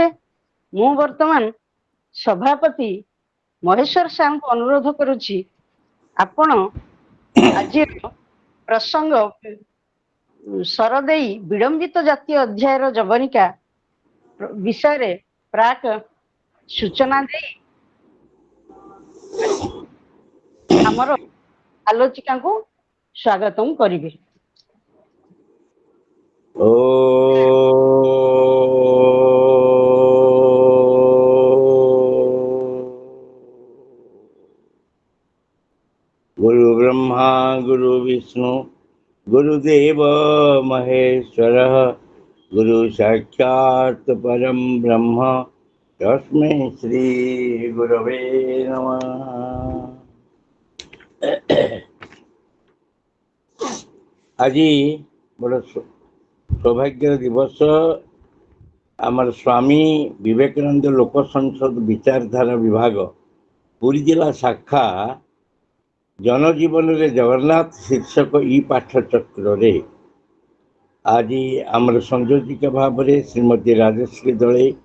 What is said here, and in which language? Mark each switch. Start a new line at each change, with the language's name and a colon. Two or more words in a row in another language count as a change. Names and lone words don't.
Odia: ମୁଁ ବର୍ତ୍ତମାନ ସଭାପତି ମହେଶ୍ୱର ସାର୍ଙ୍କୁ ଅନୁରୋଧ କରୁଛି, ଆପଣ ଆଜିର ପ୍ରସଙ୍ଗ ସରଦେଇ ବିଳମ୍ବିତ ଜାତୀୟ ଅଧ୍ୟାୟର ଯବନିକା ବିଷୟରେ ପ୍ରାକ୍ ସୂଚନା ଦେଇ ଆମର ଆଲୋଚିକାଙ୍କୁ ସ୍ୱାଗତମ୍ କରିବେ।
Sanskrit: गुरु ब्रह्मा गुरु विष्णु गुरुदेव महेश्वरः, गुरु साक्षात् परम ब्रह्म तस्मै श्री गुरवे नमः।
Odia: ଆଜି ବଡ଼ ସୌଭାଗ୍ୟ ଦିବସ। ଆମର ସ୍ୱାମୀ ବିବେକାନନ୍ଦ ଲୋକ ସଂସଦ ବିଚାରଧାରା ବିଭାଗ ପୁରୀ ଜିଲ୍ଲା ଶାଖା ଜନଜୀବନ ରେ ଜଗନ୍ନାଥ ଶୀର୍ଷକ ପାଠଚକ୍ର ଆଜି ଆମର ସଂଯୋଜିକା ଭାବ ରେ ଶ୍ରୀମତୀ ରାଜଶ୍ରୀ ଦଳେଇ